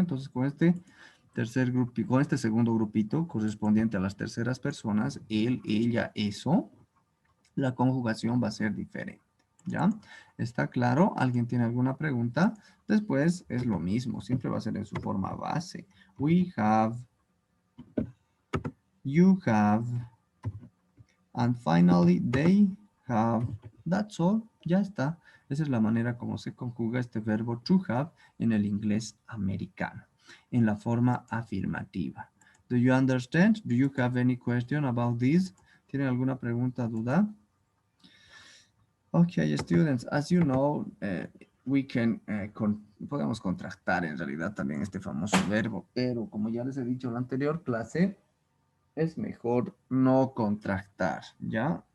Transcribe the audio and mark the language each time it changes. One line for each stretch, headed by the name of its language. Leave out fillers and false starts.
Spanish: Entonces con este tercer grupito, con este segundo grupito correspondiente a las terceras personas, él, ella, eso, la conjugación va a ser diferente. ¿Ya? ¿Está claro? ¿Alguien tiene alguna pregunta? Después es lo mismo, siempre va a ser en su forma base.
English: We have, you have, and finally they have. That's all.
Spanish: Ya está. Esa es la manera como se conjuga este verbo to have en el inglés americano, en la forma afirmativa.
English: Do you understand? Do you have any question about this?
Spanish: ¿Tienen alguna pregunta, duda?
English: Okay, students, as you know, we can,
Spanish: podemos contractar en realidad también este famoso verbo, pero como ya les he dicho en la anterior clase, es mejor no contractar, ¿ya?